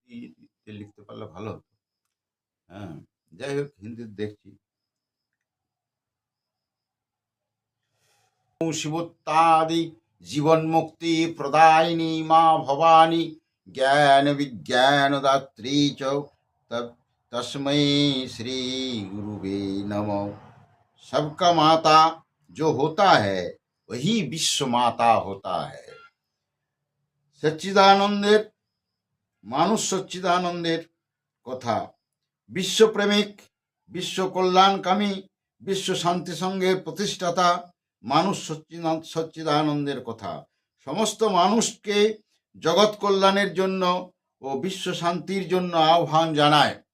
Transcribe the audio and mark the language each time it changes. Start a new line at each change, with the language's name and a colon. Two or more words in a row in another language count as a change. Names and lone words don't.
Bangla: হিন্দিতে লিখতে পারলে ভালো হতো। হ্যাঁ, যাই হোক হিন্দিতে দেখছি।
Sanskrit: শিবোত্তাদি জীবন মুক্তি প্রদায়িনী মা ভবানী ज्ञान विज्ञान दात्री च तस्मै श्री गुरुवे नमः।
Hindi: सबका माता जो होता है वही विश्व माता होता है।
Bangla: सच्चिदानंदेर মানুষ সচ্চিদানন্দের কথা, বিশ্বপ্রেমিক, বিশ্ব কল্যাণকামী, বিশ্ব শান্তি সংঘের প্রতিষ্ঠাতা মানুষ সচ্চিদানন্দের কথা সমস্ত মানুষকে জগৎ কল্যাণের জন্য ও বিশ্ব শান্তির জন্য আহ্বান জানায়